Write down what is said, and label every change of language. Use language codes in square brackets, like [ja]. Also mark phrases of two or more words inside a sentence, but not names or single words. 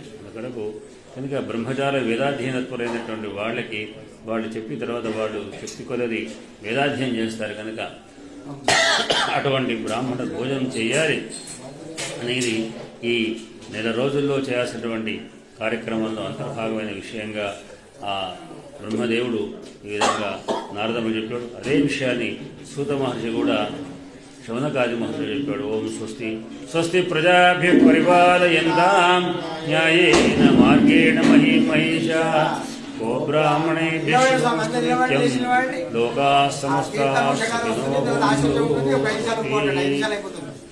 [te] కనుక బ్రహ్మచార వేదాధ్యయనత్వరైనటువంటి వాళ్ళకి వాళ్ళు చెప్పిన తర్వాత వాళ్ళు శక్తి కొలది వేదాధ్యయనం చేస్తారు కనుక అటువంటి బ్రాహ్మణ భోజనం చేయాలి అనేది ఈ నెల రోజుల్లో చేయాల్సినటువంటి కార్యక్రమంలో అంతర్భాగమైన విషయంగా ఆ బ్రహ్మదేవుడు ఈ విధంగా నారదముడు చెప్పాడు. అదే విషయాన్ని సూత మహర్షి కూడా శౌనకాది మహర్షి చెప్పాడు. [sa] ఓం స్వస్తి స్వస్తి ప్రజాభ్య పరిపాలయంతాం న్యాయేన మార్గేణ మహీమహేషా ఓ బ్రాహ్మణేభ్యో లోకాః సమస్తాః సుఖినో భవంతు.